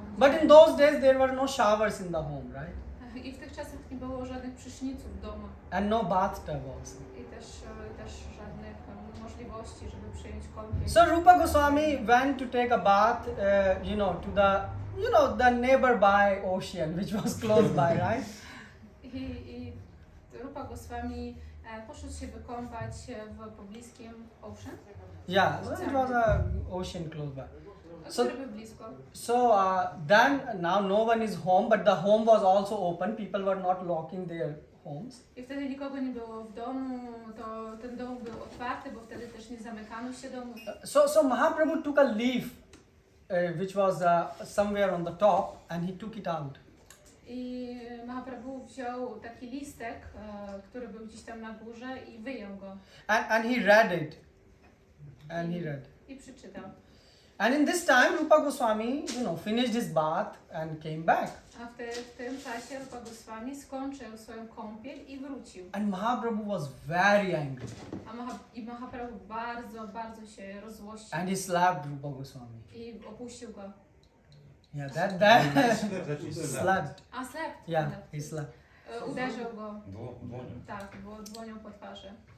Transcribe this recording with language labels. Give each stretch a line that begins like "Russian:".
English: But in those days there were no showers in the home, right?
Polish: I w tych czasach nie było żadnych pryszniców w domu.
English: And no bathtub also.
Polish: I też żadnych możliwości, żeby przyjąć kąpiel.
English: So Rupa Goswami went to take a bath, to the neighborby ocean, which was close by, right?
Polish: I Rupa Goswami poszedł się wykąpać w pobliskim ocean.
English: Yeah, it was a ocean close by.
Polish: Który był blisko.
English: So then now no one is home, but the home was also open. People were not locking their homes.
Polish: I wtedy nikogo nie było w domu, to ten dom był otwarty, bo wtedy też nie zamykano się domów.
English: So Mahaprabhu took a leaf which was somewhere on the top and he took it out.
Polish: I Mahaprabhu wziął taki listek, który był gdzieś tam na górze i wyjął go.
English: And he read it.
Polish: I przeczytał.
English: And in this time Rupa Goswami, finished his bath and came back.
Polish: A w tym czasie Rupa Goswami skończył swoją kąpiel i wrócił.
English: And Mahaprabhu was very angry.
Polish: Mahaprabhu bardzo, bardzo się rozłościł.
English: And he slapped Rupa Goswami.
Polish: I opuścił go.
English: Yeah, that slapped. A slapped. Yeah, he slapped.
Polish: Uderzył go. Dłonią. Tak, było dłonią po twarzy.